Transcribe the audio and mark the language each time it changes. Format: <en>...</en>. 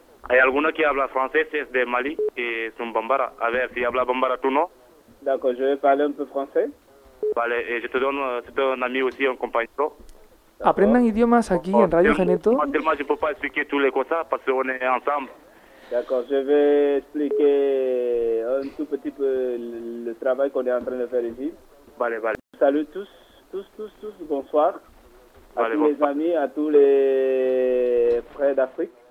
<es>Hay alguno que habla francés, es de Mali, que es un bambara. A ver, si habla bambara, tú no.</es> <fr>D'accord, je vais parler un peu français. Vale, je te donne, c'est un ami aussi,</fr> <es>un compañero. Aprendan idiomas aquí en Radio Geneto.</es> <fr>Moi, je peux pas expliquer toutes les cosas, parce qu'on est ensemble. D'accord, je vais expliquer un tout petit peu le travail qu'on est en train de faire ici.</fr> <es>Vale, vale.</es> <fr>Salut tous, bonsoir. À vale, tous bon. Les amis, à tous les frères d'Afrique.</fr>